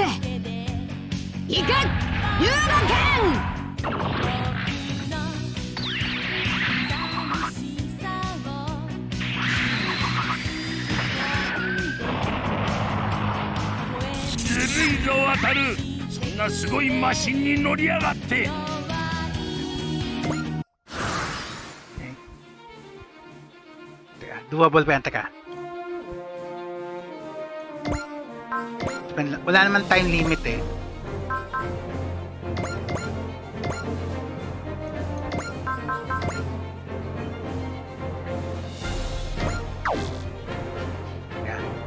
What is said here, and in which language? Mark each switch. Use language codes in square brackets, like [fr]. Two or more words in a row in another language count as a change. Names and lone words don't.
[ja] 行け龍の剣。ずるいぞ渡る。そんなすごいマシンに乗りやがって。 [tl] Doable pa yan, teka. Wala naman [en] time limit [tl] eh. Yan.